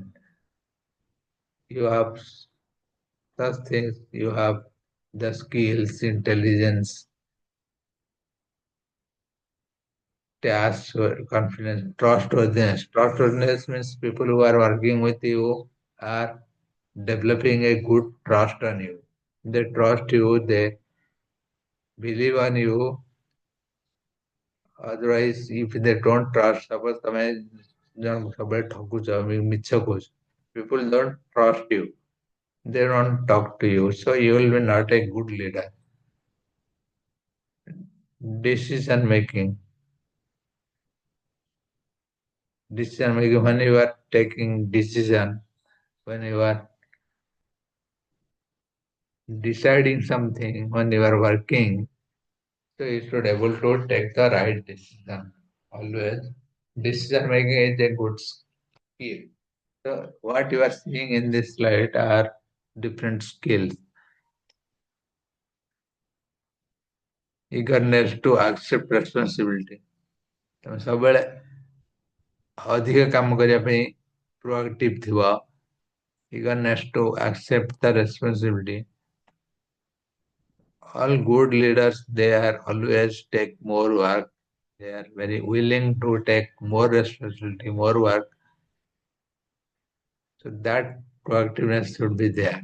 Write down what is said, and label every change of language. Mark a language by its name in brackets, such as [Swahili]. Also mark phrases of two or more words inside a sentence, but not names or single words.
[English] You have such things, you have the skills, intelligence, task, confidence, trustworthiness. Trustworthiness means people who are working with you are developing a good trust on you. They trust you, they believe on you. Otherwise, if they don't trust, suppose [Odia] ତମେ ଜଣକୁ ସବୁବେଳେ ଠକୁଛ, ମିଛ କହୁଛ, [English] People don't trust you. They don't talk to you. So you will be not a good leader. Decision making. Decision making when you are taking decision, when you are deciding something, when you are working, so you should able to take the right decision. Always. Decision making is a good skill. So what you are seeing in this slide are different skills. Eagerness to accept responsibility. [Odia] ତମେ ସବୁବେଳେ ଅଧିକ କାମ କରିବା ପାଇଁ proactive ଥିବ. [English] Eagerness to accept the responsibility. All good leaders, they are always take more work. They are very willing to take more responsibility, more work. So that proactiveness should be there.